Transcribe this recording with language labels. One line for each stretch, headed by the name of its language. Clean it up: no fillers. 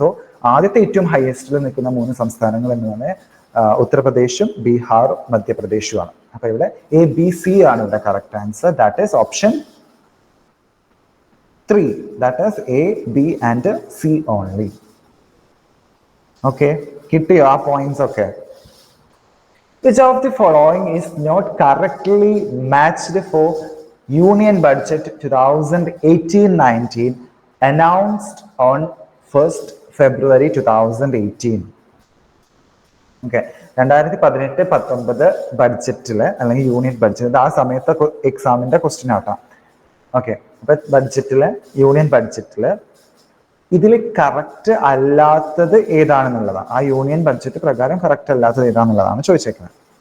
Malayalam: So ആദ്യത്തെ ഏറ്റവും ഹയസ്റ്റിൽ നിൽക്കുന്ന 3 സംസ്ഥാനങ്ങൾ എന്ന് പറഞ്ഞാൽ ഉത്തർപ്രദേശും ബീഹാറും മധ്യപ്രദേശുമാണ്. അപ്പൊ ഇവിടെ ABC ആണ് ഇവിടെ correct answer.
English: That is option 3. That is A, B and C only. Okay,
Malayalam: കിട്ടിയോ ആ പോയിന്റ്സ് ഒക്കെ?
English: Which of the following is not correctly matched for Union Budget 2018-19 announced on 1st February 2018?
Malayalam: Okay, 2018-19 ബഡ്ജറ്റില് അല്ലെങ്കിൽ union budget, ആ സമയത്തെ എക്സാമിന്റെ question ആട്ടാം. Okay, അപ്പൊ ബഡ്ജറ്റില്, union ബഡ്ജറ്റില് ഇതിൽ correct അല്ലാത്തത് ഏതാണെന്നുള്ളതാണ്. ആ യൂണിയൻ ബഡ്ജറ്റ് പ്രകാരം കറക്റ്റ് അല്ലാത്തത് ഏതാണെന്നുള്ളതാണ് ചോദിച്ചേക്കുന്നത്.